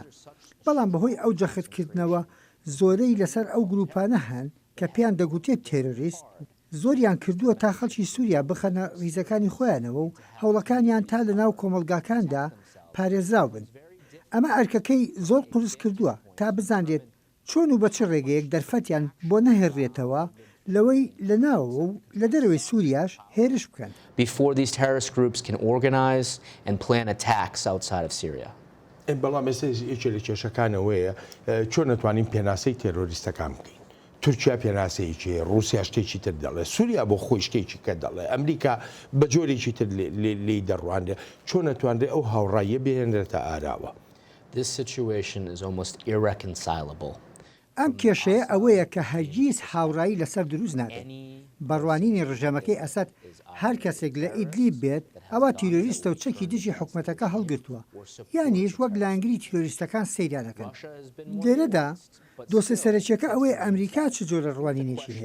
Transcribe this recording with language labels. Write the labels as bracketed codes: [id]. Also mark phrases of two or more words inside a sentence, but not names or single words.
[ckb] بەڵام بەهۆی ئەو جەختکردنەوە زۆرەی لەسەر ئەو گروپانە هەن کە پێیان دەگوتێت تێرۆریست زۆریان کردووە تا خەڵکی سووریا بخەنە ریزەکانی خۆیانەوە و هەوڵەکانیان تا لە ناو کۆمەلگاکاندا پارێزراو بن. ئەمە ئەرکەکەی زۆر قورس کردووە تا بزانێت چۆن و بە چ ڕێگەیەک دەرفەتیان بۆ نەهێڕێتەوە لەوەی لە ناوەوە و لە دەرەوەی سووریاش هێرش بکەن. [en] Before these terrorist groups can organize and plan attacks outside of Syria. [ckb] بەڵام ئێستا یەکێک لە کێشەکانەوەیە چۆن نەتوانین پێناسەی تێرۆریستەکان بکەین. تورکیا پێناسەیەکی رووسیا شتێکی تر دەڵێ سووریا بۆ خۆی شتێکی کە دەڵێ ئەمریکا بە جۆرێکی تر لێی دەڕوانێ چۆن نەتوانرێ ئەو هاوڕاییە بێنرێتە ئاراوە. [en] This situation is almost irreconcilable. [ckb] ئەم کێشەیە ئەوەیە کە هەرگیز هاوڕایی لەسەر دروست نابێت. بەڕوانینی ڕژەمەکەی ئەسەد هەر کەسێک لە ئیدلیب بێت ئەوە تیرۆریستە و چەکی دژی حکوومەتەکە هەڵگرتووە یانیش وەک لانگری تیرۆریستەکان سەیرانەکەن. لێرەدا دۆسە سەرچیەکە ئەوەی ئەمریکا چ جۆرە ڕوانینێکی هەیە.